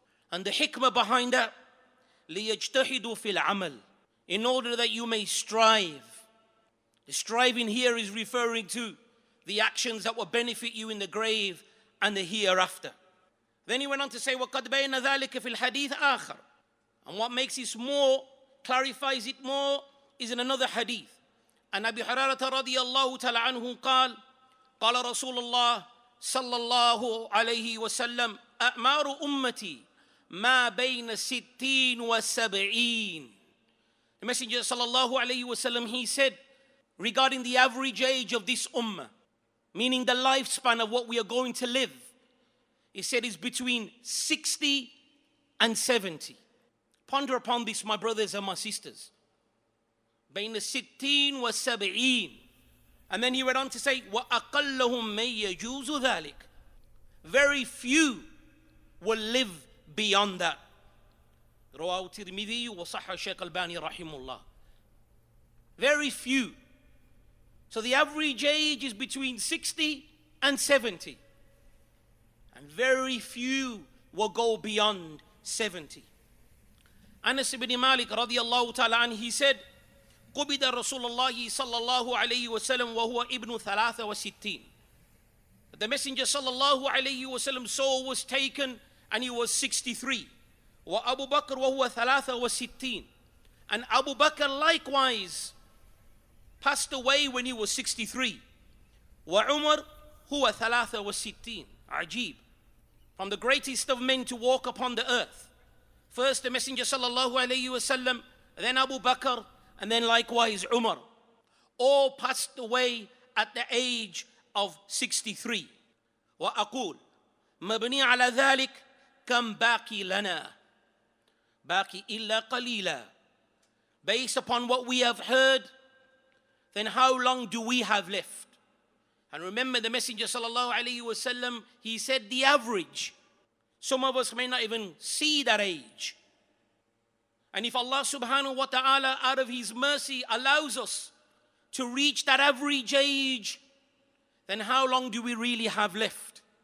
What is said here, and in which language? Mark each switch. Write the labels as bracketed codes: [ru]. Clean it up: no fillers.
[en] And the hikmah behind that, [ar] لِيَجْتَهِدُوا فِي الْعَمَلِ, [en] in order that you may strive. The striving here is referring to the actions that will benefit you in the grave and the hereafter. Then he went on to say, [ar] وَقَدْ بَيْنَ ذَلِكَ فِي الْحَدِيثِ آخَرٍ. [en] And what makes this more, clarifies it more, is in another hadith. And Abu Hurairah radiyallahu ta'ala anhu [ar] قال قال رسول الله صلى الله عليه وسلم أعمار أمتي ما بين 60 و70. [en] The Messenger sallallahu alayhi wasallam, he said regarding the average age of this ummah, meaning the lifespan of what we are going to live, he said is between 60 and 70. Ponder upon this, my brothers and my sisters. [ar] بين 60 و70. [en] And then he went on to say, [ar] وَأَقَلَّهُمْ مَنْ يَجُوزُ ذَلِكَ. [en] Very few will live beyond that. [ar] رواه الترمذي وصححه الشيخ الألباني رحمه الله. [en] Very few. So the average age is between 60 and 70. And very few will go beyond 70. Anas ibn Malik radiyallahu ta'ala anhu, he said, [ar] قُبِدَ رَسُولُ اللَّهِ صَلَّى اللَّهُ عَلَيْهِ وَسَلَّمْ وَهُوَ ابْنُ 63. [en] The Messenger sallallahu alayhi wasallam's soul was taken and he was 63. [ar] وَأَبُو بَكْرَ وَهُوَ 63. [en] And Abu Bakr likewise passed away when he was 63. [ar] وَعُمَرْ هُوَ 63. Ajib. [en] From the greatest of men to walk upon the earth. First the Messenger sallallahu alayhi wasallam, then Abu Bakr, and then likewise Umar. All passed away at the age of 63. [ar] وأقول مبني على ذلك كم باقي لنا باقي إلا قليلا. [en] Based upon what we have heard, then how long do we have left? And remember, the Messenger sallallahu alayhi wasallam, he said the average. Some of us may not even see that age. And if Allah subhanahu wa ta'ala out of his mercy allows us to reach that average age, then how long do we really have left?